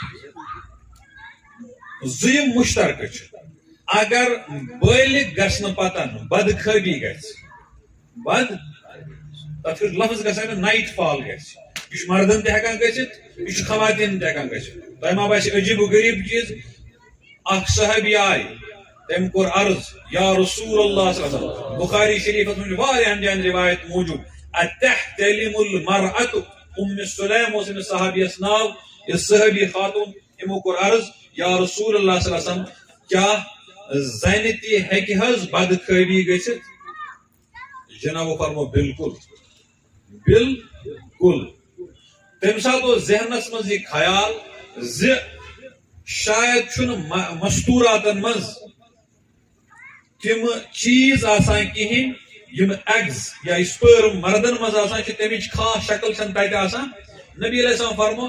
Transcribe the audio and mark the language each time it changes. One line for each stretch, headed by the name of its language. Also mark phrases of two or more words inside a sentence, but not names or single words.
Kashmiri: زٕ یِم مُشترکہٕ چھِ اگر بالغ گژھنہٕ پتہٕ بدخٲبی گژھِ تتھ چھُ لفظ گژھان نایٹ فال گژھِ یہِ چھُ مردن تہِ ہٮ۪کان گٔژھِتھ یہِ چھُ خواتین تہِ ہٮ۪کان گٔژھِتھ تۄہہِ ما باسہِ عجیٖب و غریٖب چیٖز اکھ صحابی آیہِ تٔمۍ کوٚر عرض
Arabic: یا رسول اللہ صلی اللہ علیہ وسلم
Kashmiri: بخاری شریفس منٛز چھُ واریاہن جاین روایت موٗجوٗد
Arabic: اتحتلم المرأة
Kashmiri: ام سلیم اوس أمِس صحابیس ناو یہِ صحابی خاتوٗن یِمو کوٚر عرض
Arabic: یا رسول اللہ صلی اللہ علیہ وسلم
Kashmiri: کیٛاہ زنہِ تہِ ہیٚکہِ حظ بدخٲبی گٔژھِتھ جنابو فرمو بالکل بالکل تمہِ ساتہٕ اوس ذہنس منٛز یہِ خیال زِ شاید چھُنہٕ مستوٗراتن منٛز تِم چیٖز آسان کِہینۍ یِم ایگز یا سپرم مردن منٛز آسان چھِ تمِچ خاص شکل چھنہٕ تتہِ آسان نبی
Arabic: علیہ السلام
Kashmiri: فرمو